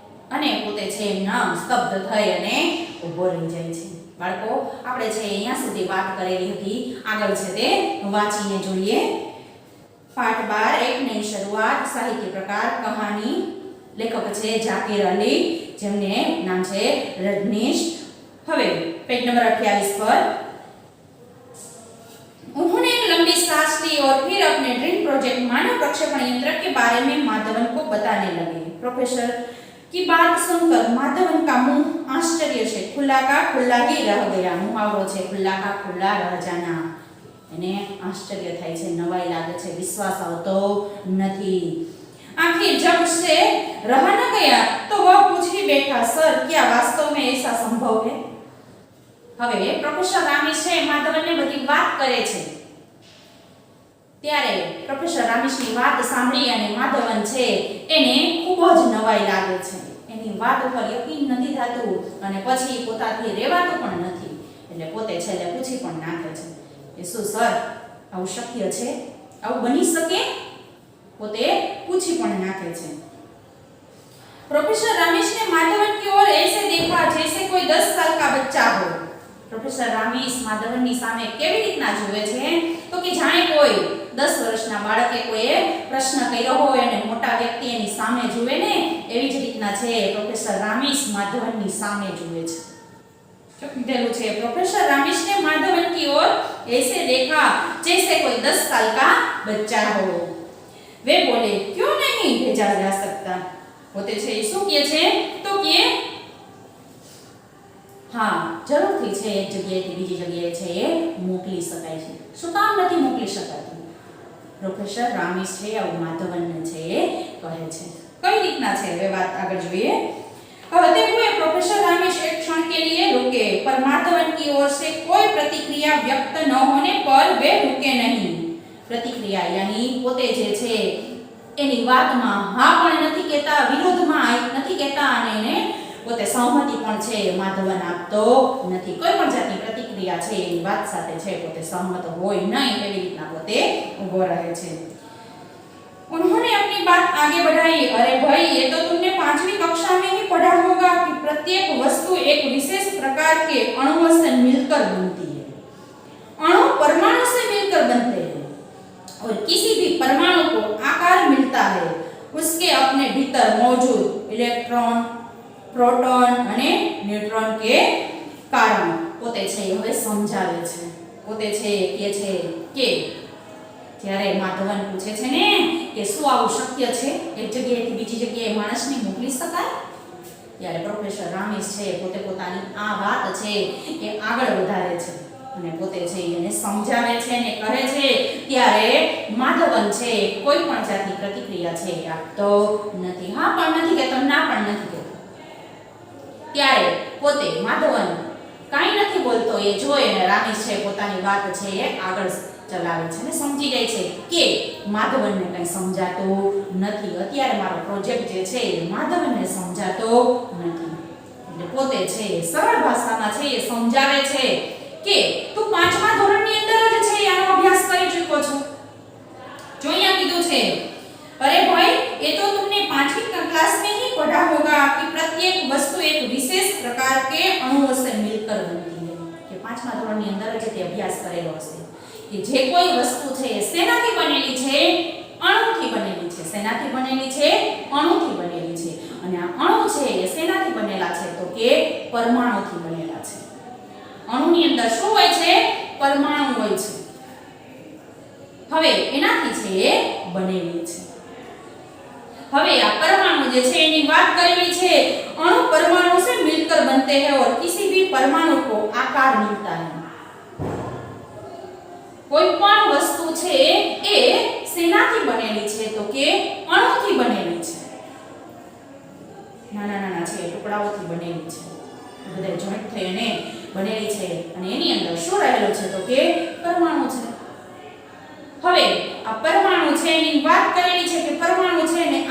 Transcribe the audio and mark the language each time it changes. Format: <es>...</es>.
<gu>અને પોતે છે એમના સ્તબ્ધ થઈ અને ઊભો રહી જાય છે. બાળકો, આપણે છે અહીંયા સુધી વાત કરેલી હતી. આગળ છે તે વાંચીને જોઈએ. પાઠ 12 એકની શરૂઆત, સાહિત્ય પ્રકાર કહાની, લેખક છે જાકીર અલી, જેમને નામ છે રજનીશ. હવે</gu> <hi>पेज नंबर 28 पर उन्होंने एक लंबी सांस ली और फिर अपने ड्रीम प्रोजेक्ट मानव प्रक्षेपण यंत्र के बारे में माधवन को बताने लगे. प्रोफेसर की बात सुनकर माधवन का मुंह आश्चर्य से खुला का खुला ही रह गया. मुहावरो</hi> <gu>છે</gu> <hi>खुला का खुला रह जाना.</hi> <gu>એને આશ્ચર્ય થાય છે, નવાઈ લાગે છે, વિશ્વાસ આવતો નથી.</gu> <hi>आखिर जब से रहा न गया तो वह पूछ ही बैठा, सर क्या वास्तव में ऐसा संभव है?</hi> <gu>હવે પ્રોફેસર રામીશ છે માધવનને બધી વાત કરે છે. ત્યારે પ્રોફેસર રામીશની વાત સાંભળી અને માધવન છે એને ખૂબ જ નવાઈ લાગે છે. એની વાત ઉપર યકીન નથી થતું અને પછી પોતાથી રહેવાતું પણ નથી. એટલે પોતે છેલ્લે પૂછી પણ નાખે છે કે શું સર આવું શક્ય છે? આવું બની શકે? પોતે પૂછી પણ નાખે છે.</gu> <hi>प्रोफेसर रामीश ने माधवन की ओर ऐसे देखा जैसे कोई 10 साल का बच्चा हो.</hi> <gu>પ્રોફેસર રામીશ માધવનની સામે કેવી રીતના જુએ છે તો કે જાણે કોઈ 10 વર્ષના બાળકે કોઈ પ્રશ્ન કર્યો હોય અને મોટા વ્યક્તિ એની સામે જુએ ને એવી જ રીતના છે પ્રોફેસર રામીશ માધવનની સામે જુએ છે. શું કીધેલું છે?</gu> <hi>પ્રોફેસર રામીશ ने माधवन की ओर ऐसे देखा जैसे कोई 10 साल का बच्चा हो. वे बोले क्यों नहीं भेजा जा सकता?</hi> <gu>પોતે છે શું કહે છે તો કે હા જરૂરથી છે એક જગ્યાએથી બીજી જગ્યાએ છે એ મોકલી શકાય છે. શું કામ નથી મોકલી શકાતું? પ્રોફેસર રામીશ છે આવું માધવનને છે એ કહે છે. કઈ રીતના છે હવે વાત આગળ જોઈએ.</gu> <hi>कहते हुए प्रोफेसर रामीश एक क्षण के लिए रुके, पर माधवन की ओर से कोई प्रतिक्रिया व्यक्त न होने पर वे रुके नहीं. प्रतिक्रिया यानी</hi> <gu>પોતે જે છે એની વાતમાં હા પણ નથી કહેતા, વિરોધમાં નથી કહેતા અને એને પોતે સહમતિ પણ છે માધવન આપતો નથી. કોઈ પણ જાતની પ્રતિક્રિયા છે એની વાત સાથે છે પોતે સહમત હોય નહીં એવી રીતના પોતે ઊભો રહે છે.</gu> <hi>उन्होंने अपनी बात आगे बढ़ाई, अरे भाई ये तो तुमने 5वीं कक्षा में ही पढ़ा होगा कि प्रत्येक वस्तु एक विशेष प्रकार के अणुओं से मिलकर बनती है. अणु परमाणु से मिलकर बनते हैं और किसी भी परमाणु को आकार मिलता है उसके अपने भीतर मौजूद इलेक्ट्रॉन, प्रोटॉन</hi> <gu>અને</gu> <hi>ન્યુટ્રોન કે કારણ.</hi> <gu>પોતે છે હવે સમજાવે છે. પોતે છે કે છે કે જ્યારે માધવન પૂછે છે ને કે શું આવું શક્ય છે એક જગ્યાએથી બીજી જગ્યાએ માણસને મોકલી શકાય, ત્યારે પ્રોફેસર રામીશ છે પોતે પોતાની આ વાત છે એ આગળ વધારે છે અને પોતે છે એને સમજાવે છે અને કહે છે. ત્યારે માધવન છે કોઈ પણ જાતની પ્રતિક્રિયા છે આપતો નથી. હા પણ નથી કહેતો, ના પણ નથી કહેતો. ત્યારે પોતે માધવન કાંઈ નથી બોલતો એ જોઈ અને રામીશ છે પોતાની વાત છે એ આગળ ચલાવે છે ને સમજી જાય છે કે માધવનને કંઈ સમજાતો નથી. અત્યારે મારો પ્રોજેક્ટ જે છે એ માધવનને સમજાતો નથી. એટલે પોતે છે સરળ ભાષામાં છે એ સમજાવે છે કે તું 5મા ધોરણની અંદર જ છે આનો અભ્યાસ કરી ચૂક્યો છો. જો અહીંયા કીધું છે</gu> <hi>अरे भाई ये तो तुमने 5वीं क्लास में ही पढ़ा होगा कि प्रत्येक वस्तु एक विशेष प्रकार के अणुओं से मिलकर बनती है.</hi> <gu>કે 5મા ધોરણની અંદર જ તે અભ્યાસ કરેલો હશે કે જે કોઈ વસ્તુ છે શેનાથી બનેલી છે? અણુથી બનેલી છે. શેનાથી બનેલી છે? અણુથી બનેલી છે. અને આ અણુ છે એ શેનાથી બનેલા છે તો કે પરમાણુથી બનેલા છે. અણુની અંદર શું હોય છે? પરમાણુ હોય છે. હવે એનાથી છે એ બનેલી છે. હવે આ परमाणु જે છે એની વાત કરેલી છે.</gu> <hi>अणु परमाणु से मिलकर बनते हैं और किसी भी परमाणु को आकार मिलता है.</hi> <gu>કોઈ પણ વસ્તુ છે એ શેનાથી બનેલી છે તો કે અણુથી બનેલી છે. નાના નાના છે ટુકડાઓથી બનેલી છે. બધા જોઈન્ટ થઈને બનેલી છે અને એની અંદર શું રહેલું છે તો કે પરમાણુ છે. હવે આ પરમાણુ છે એની વાત કરેલી છે કે પરમાણુ છે એને</gu>